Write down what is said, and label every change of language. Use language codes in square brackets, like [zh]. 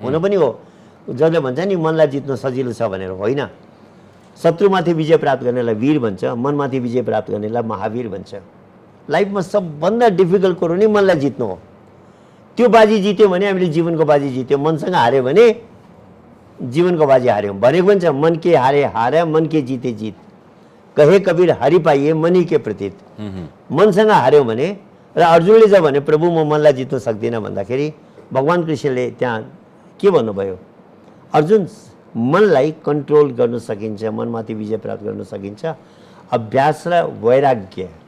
[ne] हुन पनि हो, जसले भन्छ नि मनलाई जित्न सजिलो छ भनेर, होइन। शत्रुमाथि विजय प्राप्त गर्नेलाई वीर भन्छ, मनमाथि विजय प्राप्त गर्नेलाई महावीर भन्छ। लाइफमा सबभन्दा डिफिकल्ट कुरो नै मनलाई जित्नु हो। त्यो बाजी जित्यो भने हामीले जीवनको बाजी जित्यो, मनसँग हार्यो भने जीवनको बाजी हार्यौँ। भनेको पनि छ, [hi] मन के हारे हारे मन के जिते जित, कहे कबीर हरि पाइए मनी के प्रतीत। [ne] मनसँग हार्यौँ भने, र अर्जुनले जब भने प्रभु म मनलाई जित्न सक्दिनँ भन्दाखेरि भगवान् कृष्णले त्यहाँ के भन्नुभयो, अर्जुन मनलाई कन्ट्रोल गर्न सकिन्छ, मनमाथि विजय प्राप्त गर्न सकिन्छ अभ्यास र वैराग्य,